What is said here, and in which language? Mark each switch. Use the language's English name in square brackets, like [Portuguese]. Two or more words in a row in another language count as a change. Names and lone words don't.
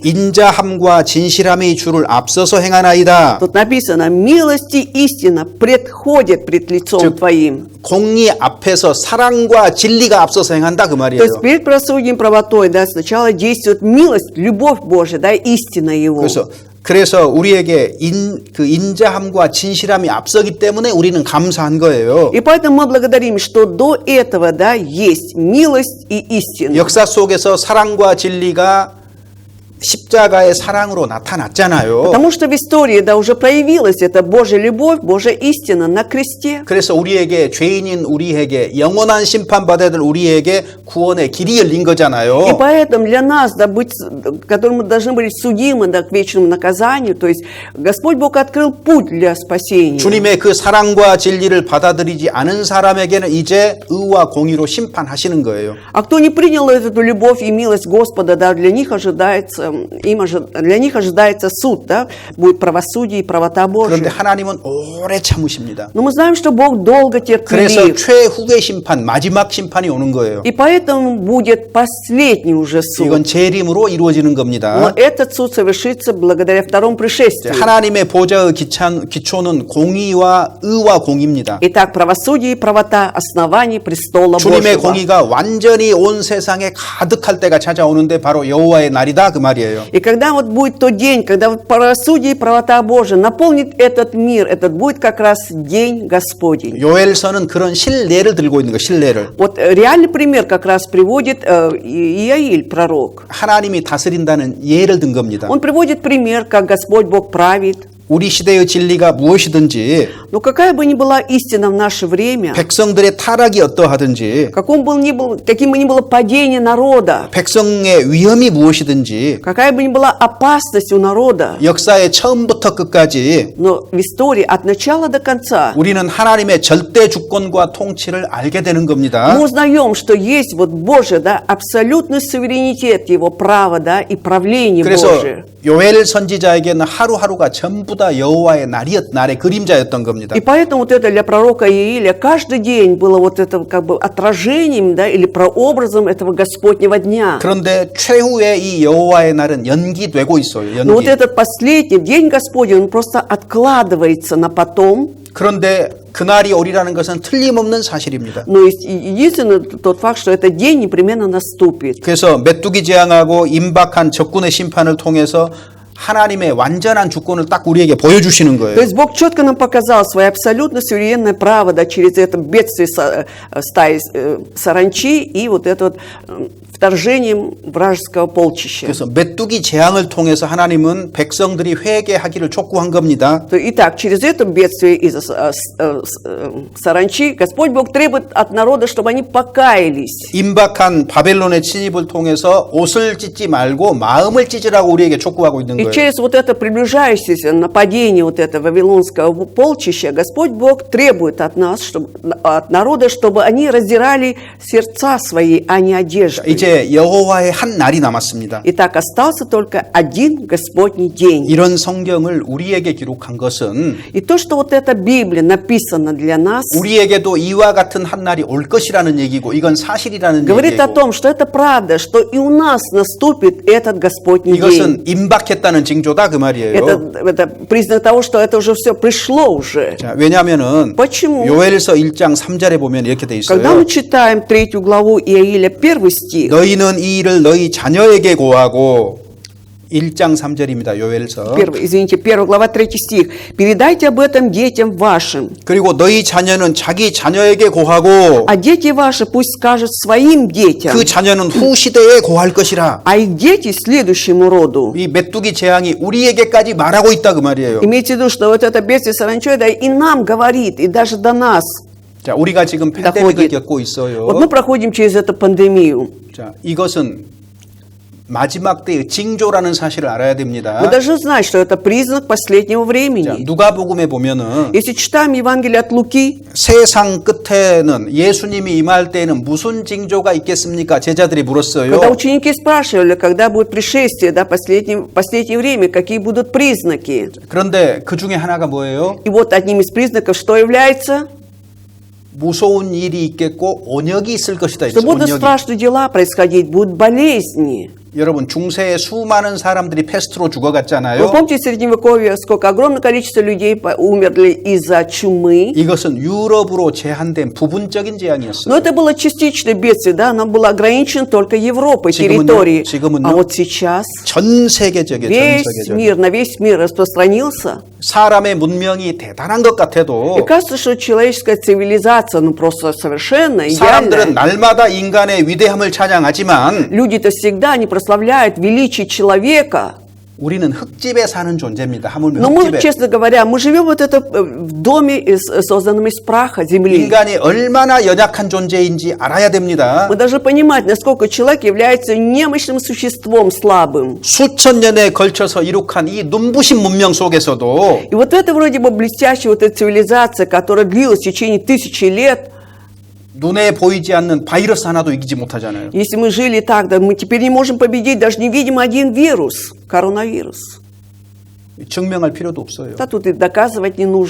[Korean] 인자함과 진실함이 주를 앞서서 행하나이다. [Russian] Тут написано, милость и истина предходят пред лицом [Korean] 즉, [Russian] Твоим. [Korean] 공의 앞에서 사랑과 진리가 앞서서 행한다 그 [Russian] То [Korean] 말이에요. [Russian] есть перед правосудием и правотой, да, сначала действует милость, любовь Божия, да, истина Его. [Korean] 그래서 우리에게 그 인자함과 진실함이 앞서기 때문에 우리는 감사한 거예요. [Russian] И поэтому мы благодарим, что до этого, да, есть милость и истина. [Korean] 역사 속에서 사랑과 진리가 십자가의 사랑으로 나타났잖아요. [Russian] Потому что в истории, да, уже проявилась эта Божья любовь, Божья истина на кресте. [Korean] 그래서 우리에게 죄인인 우리에게 영원한 심판받아야 될 우리에게 구원의 길이 열린 [Russian] И [Korean] 거잖아요. [Russian] поэтому для нас, да, быть, которым мы должны были судимы, да, к вечному наказанию, то есть Господь Бог открыл путь для спасения. [Korean] 주님의 그 사랑과 진리를 받아들이지 않은 사람에게는 이제 의와 공의로 심판하시는 거예요. [Russian] А кто не принял эту любовь и милость Господа, да, для них ожидается для них ожидается суд, да, будет правосудие и правота [Korean] 그런데 [Russian] Божия. [Korean] 하나님은 오래 참으십니다. [Russian] Но мы знаем, что Бог долго [Korean] 그래서 [Russian] терпелив, [Korean] 최후의 심판, 마지막 심판이 오는 거예요. [Russian] и поэтому будет последний уже суд. [Korean] 이건 재림으로 이루어지는 [Russian] Но [Korean] 겁니다. [Russian] этот суд совершится благодаря второму пришествию. [Korean] 하나님의 보좌의 기초는 공의와 의와 공입니다. [Russian] Итак, правосудие и правота – основание престола [Korean] 주님의 [Russian] Божьего. [Korean] 공의가 완전히 온 세상에 가득할 때가 찾아오는데 바로 여호와의 날이다 그 말이에요. [Russian] И когда вот будет тот день, когда вот правосудие и правота Божия наполнит этот мир, этот будет как раз день Господень. [Korean] 요엘서는 그런 신례를 들고 있는 거, 신례를. [Russian] Вот реальный пример как раз приводит Иаиль, пророк. [Korean] 하나님이 다스린다는 예를 든 겁니다. [Russian] Он приводит пример, как Господь Бог правит. [Korean] 우리 시대의 진리가 무엇이든지 [Russian] Но какая бы ни была истина в наше время, [Korean] 백성들의 타락이 어떠하든지 [Russian] каким бы ни было падение народа, [Korean] 백성의 위험이 무엇이든지 [Russian] какая бы ни была опасность у народа, [Korean] 역사의 처음부터 끝까지 [Russian] но в истории от начала до конца [Korean] 우리는 하나님의 절대 주권과 통치를 알게 되는 겁니다. [Russian] мы узнаем, что есть вот Божий, да, абсолютный суверенитет Его права, да, и правление [Korean] 그래서 [Russian] Божие. [Korean] 요엘 선지자에게는 하루하루가 전부 다 여호와의 날의 그림자였던 겁니다. [Russian] И поэтому вот это для пророка Иилия каждый день было вот это как бы отражением, да, или прообразом этого Господнего дня. [Korean] 그런데 최후의 이 여호와의 날은 연기되고 있어요. [Russian] Но вот [Korean] 연기. [Russian] этот последний день Господень, он просто откладывается на потом. [Korean] 그런데 그날이 오리라는 것은 틀림없는 사실입니다. [Russian] Но единственный тот факт, что этот день непременно наступит. [Korean] 그래서 메뚜기 재앙하고 임박한 적군의 심판을 통해서 하나님의 완전한 주권을 딱 우리에게 보여주시는 [Russian] То [Korean] 거예요. [Russian] есть Бог четко нам показал свое абсолютно суверенное право, да, через это бедствие стаи саранчи и вот это вот вторжением вражеского полчища. [Korean] 그래서 메뚜기 재앙을 통해서 하나님은 백성들이 회개하기를 촉구한 겁니다. [Russian] Итак, через это бедствие из саранчи Господь Бог требует от народа, чтобы они покаялись. [Korean] 임박한 바벨론의 침입을 통해서 옷을 찢지 말고 마음을 찢으라고 우리에게 촉구하고 있는 [Russian] И [Korean] 거예요. [Russian] через вот это приближающееся нападение вот этого вавилонского полчища Господь Бог требует от нас, от народа, чтобы они раздирали сердца свои, а не одежды. [Korean] 이제 여호와의 한 날이 남았습니다. [Russian] Итак, остался только один Господний день. [Korean] 이런 성경을 우리에게 기록한 것은 [Russian] И то, что вот эта Библия написана для нас, [Korean] 우리에게도 이와 같은 한 날이 올 것이라는 얘기고 이건 사실이라는 [Russian] говорит о [Korean] 얘기고 [Russian] том, что это правда, что и у нас наступит этот Господний день. [Korean] 이것은 임박했다는 징조다 그 말이에요. [Russian] Это признак того, что это уже все пришло уже. [Korean] 자, 왜냐하면은 [Russian] Почему? [Korean] 요엘서 1장 3절에 보면 이렇게 돼 [Russian] Когда [Korean] 있어요. [Russian] мы читаем 3 главу Иаиля, 1 стих, [Korean] 너희는 이 일을 너희 자녀에게 고하고 1장 3절입니다. 요엘서. [Russian] 1 глава 3 стих. «Передайте об этом детям вашим, [Korean] 그리고 너희 자녀는 자기 자녀에게 고하고 [Russian] а дети ваши пусть скажут своим детям, [Korean] 그 자녀는 후 시대에 고할 것이라. [Russian] а их дети следующему роду». [Korean] 이 메뚜기 재앙이 우리에게까지 말하고 있다 그 말이에요. [Russian] Имейте в виду, что вот это бедствие саранчой, да, и нам говорит, и даже до нас. [Korean] 자, 우리가 지금 팬데믹을 겪고 있어요. [Russian] Вот мы проходим через эту пандемию. [Korean] 자, 이것은 마지막 때의 징조라는 사실을 알아야 됩니다. [Russian] Мы должны знать, что это признак последнего [Korean] 자, [Russian] времени. [Korean] 누가복음에 보면은 [Russian] Если читаем Евангелие от Луки, [Korean] 세상 끝에는 예수님이 임할 때에는 무슨 징조가 있겠습니까? 제자들이 물었어요. [Russian] когда ученики спрашивали, когда будет пришествие, да, последнее время, какие будут признаки. [Korean] 그런데 그 중에 하나가 뭐예요? [Russian] И вот одним из признаков что является? [Korean] 무서운 일이 있겠고 온역이 있을 것이다. [Russian] Что будут [Korean] 온역이. [Russian] страшные дела происходить, будут болезни. [Korean] 여러분 중세에 수많은 사람들이 패스트로 [Russian] Вы [Korean] 죽어갔잖아요. [Russian] помните в Средневековье, сколько огромное количество людей умерли из-за чумы? [Korean] 이것은 유럽으로 제한된 부분적인 재앙이었어요. [Russian] Но это было частичное бедствие, да, оно было ограничено только Европой, [Korean] 지금은요? [Russian] территорией. [Korean] 지금은요? [Russian] А вот сейчас [Korean] 전 세계적이에요. 전 [Russian] весь [Korean] 세계적. [Russian] мир, на весь мир распространился. [Korean] 사람의 문명이 대단한 것 같아도 [Russian] И кажется, что человеческая цивилизация, ну просто совершенно [Korean] 사람들은 [Russian] идеальная. [Korean] 날마다 인간의 위대함을 찬양하지만 [Russian] Люди-то всегда не прославляют величие человека. [Korean] 우리는 흙집에 사는 존재입니다. 하물며 [Russian] Но мы, [Korean] 흙집에. [Russian] честно говоря, мы живем вот это в доме, созданном из праха земли. [Korean] 인간이 얼마나 연약한 존재인지 알아야 됩니다. [Russian] Мы должны понимать, насколько человек является немощным существом, слабым. [Korean] 수천 년에 걸쳐서 이룩한 이 눈부신 문명 속에서도 [Russian] И вот это вроде бы блестящая вот эта цивилизация, которая длилась в течение 1000 лет, [Korean] 눈에 보이지 않는 바이러스 하나도 이기지 못하잖아요. [Russian] Если мы жили так, да мы теперь не можем победить даже невидимый один вирус, коронавирус. [Korean] 증명할 필요도 없어요. [Russian] Да тут и доказывать не нужно.